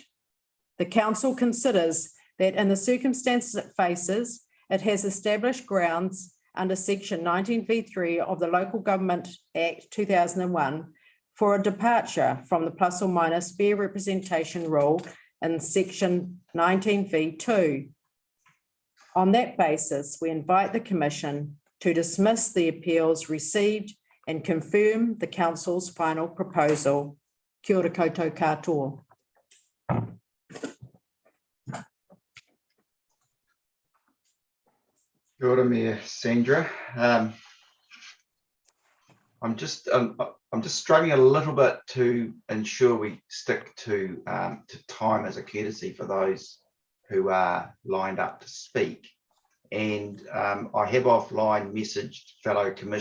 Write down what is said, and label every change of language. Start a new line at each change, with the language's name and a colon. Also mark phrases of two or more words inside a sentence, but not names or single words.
English: The Council considers that in the circumstances it faces, it has established grounds under Section 19V3 of the Local Government Act 2001 for a departure from the plus or minus fair representation rule in Section 19V2. On that basis, we invite the Commission to dismiss the appeals received and confirm the Council's final proposal.
Māori: Kia ora koutou katoa. Kia ora,
English: Mayor Sandra. I'm just struggling a little bit to ensure we stick to time as a courtesy for those who are lined up to speak. And I have offline messaged fellow commissioners.